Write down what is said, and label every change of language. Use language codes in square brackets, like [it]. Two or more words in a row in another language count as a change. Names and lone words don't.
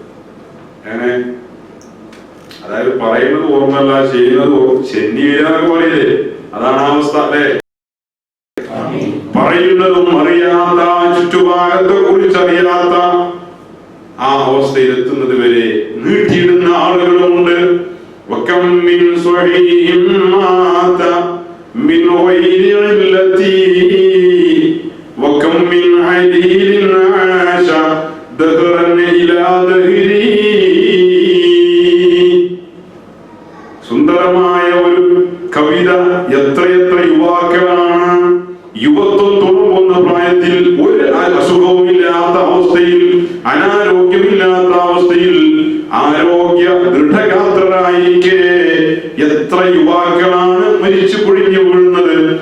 [ml] അതായത് പറയുന്നത് ഓർമ്മല്ല, ചെയ്യുന്നത് ചെന്നി വീഴാനൊക്കെ പറയില്ലേ, അതാണ് ആ അവസ്ഥ അല്ലേ. പറയുന്നതും അറിയാത്ത, ചുറ്റുഭാഗത്തെ കുറിച്ച് അറിയാത്ത ആ അവസ്ഥയിൽ എത്തുന്നത് വരെ നീട്ടിയിടുന്ന ആളുകളുമുണ്ട്. [ar] وكم من صحيح مات من غير علة وكم من عليل عاش دهرا إلى دهره. [ml] സുന്ദരമായ ഒരു കവിത. എത്രയെത്ര യുവാക്കളാണ് യുവത്വം തുറക്കുന്ന പ്രായത്തിൽ ഒരു അസുഖവുമില്ലാത്ത അവസ്ഥയിൽ, അനാരോഗ്യമില്ലാത്ത അവസ്ഥയിൽ, ആരോഗ്യ ദൃഢഗാത്രരായിരിക്കെ എത്ര യുവാക്കളാണ് മരിച്ചു പൊഴിഞ്ഞു വീഴുന്നത്.